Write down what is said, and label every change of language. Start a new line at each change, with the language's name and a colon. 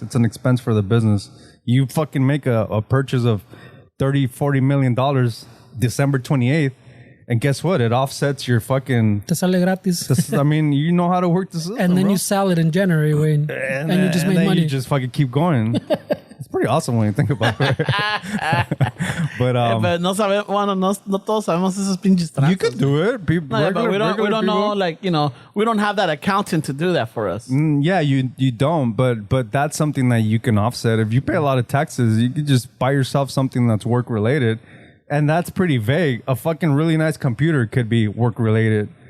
English: It's an expense for the business. You fucking make a purchase of $30-40 million December 28th. And guess what? It offsets your fucking...
Spanish: Te sale gratis.
English: I mean, you know how to work the system, and then bro. you sell it in January, way, and you just made money. You just fucking keep going. It's pretty awesome when you think about it. But
Spanish: no sabemos, bueno, no todos sabemos esos pinches tranzas.
English: you could do it. No, but we don't know, like, we don't have that accountant to do that for us. Yeah, you don't. But that's something that you can offset. If you pay a lot of taxes, you could just buy yourself something that's work related. And that's pretty vague. A fucking really nice computer could be work related.